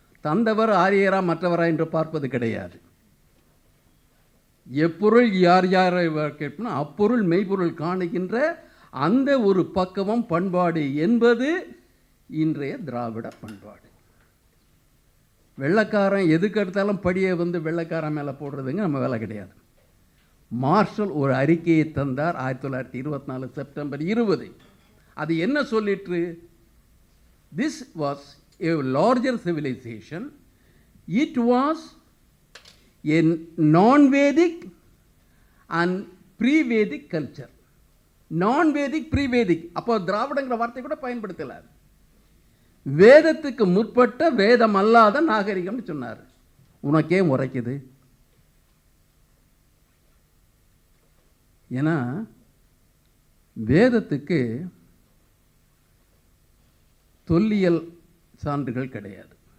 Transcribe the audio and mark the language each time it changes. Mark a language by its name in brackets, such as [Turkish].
[Tamil] தந்தவர் ஆரியரா மற்றவரா என்று பார்ப்பது கிடையாது. எப்பொருள் யார் யாரை கேட்போம் அப்பொருள் மெய்ப்பொருள் காணுகின்ற அந்த ஒரு பக்குவம் பண்பாடு என்பது இன்றைய திராவிட பண்பாடு. வெள்ளைக்காரன் எதுக்கு எடுத்தாலும் படியை வந்து வெள்ளைக்காரன் மேலே போடுறதுங்க நம்ம வேலை கிடையாது. மார்ஷல் ஒரு அறிக்கையை தந்தார் 1924 செப்டம்பர் 20. அது என்ன சொல்லிட்டு, [English] this was a larger civilization, it was a non-Vedic and pre-Vedic culture. non-Vedic pre-Vedic, [Tamil] அப்போ திராவிடங்கிற வார்த்தை கூட பயன்படுத்தல. வேதத்துக்கு முற்பட்ட வேதம் அல்லாத நாகரிகம்னு சொன்னார். உனக்கே உரைக்குது. ஏன்னா வேதத்துக்கு தொல்லியல் சான்றுகள் கிடையாது.